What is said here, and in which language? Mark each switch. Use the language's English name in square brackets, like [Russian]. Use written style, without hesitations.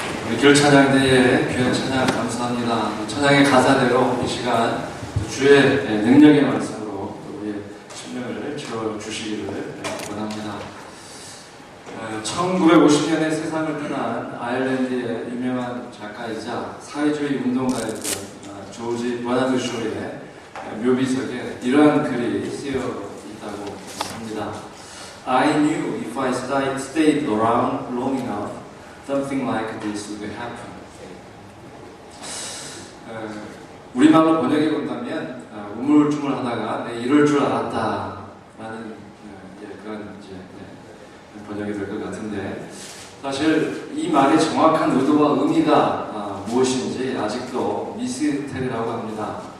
[Korean] 우리 겨울 찬양대에 귀한 찬양 감사합니다. 찬양의 가사대로 이 시간 주의 능력의 말씀으로 우리의 심령을 채워주시기를 원합니다. 1950년에 세상을 떠난 아일랜드의 유명한 작가이자 사회주의 운동가였던 조지 버나드 쇼의 묘비석에 이러한 글이 쓰여 있다고 합니다. [English] I knew if I stayed around long enough, something like this would happen. [Korean] 우리말로 번역해 본다면 우물쭈물하다가 이럴 줄 알았다라는 그런 번역이 될 것 같은데, 사실 이 말의 정확한 의도와 의미가 무엇인지 아직도 미스테리라고 합니다.